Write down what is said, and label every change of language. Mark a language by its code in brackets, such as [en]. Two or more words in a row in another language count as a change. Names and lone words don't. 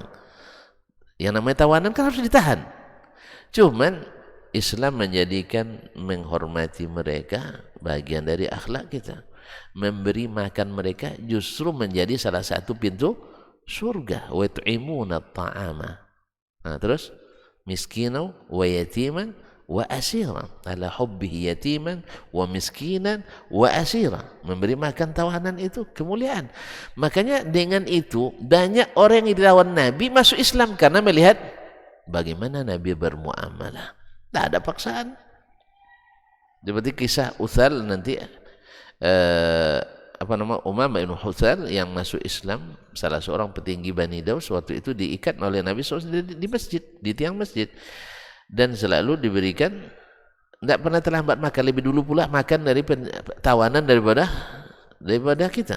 [id] Yang namanya tawanan kan harus ditahan. Cuman Islam menjadikan menghormati mereka bagian dari akhlak kita. Memberi makan mereka justru menjadi salah satu pintu surga. [ar] وتطعمون الطعام. [id] Nah, terus [ar] مسكينا ويتيما وأسيرا على حبه يتيما ومسكينا وأسيرا. [id] Memberi makan tawanan itu kemuliaan. Makanya dengan itu banyak orang yang ditawan Nabi masuk Islam karena melihat bagaimana Nabi bermuamalah. Tak ada paksaan. Seperti kisah Uthal nanti Umamah bin Uthal yang masuk Islam, salah seorang petinggi Bani Daus, waktu itu diikat oleh Nabi SAW di masjid, di tiang masjid, dan selalu diberikan, tidak pernah terlambat makan, lebih dulu pula makan dari tawanan daripada kita.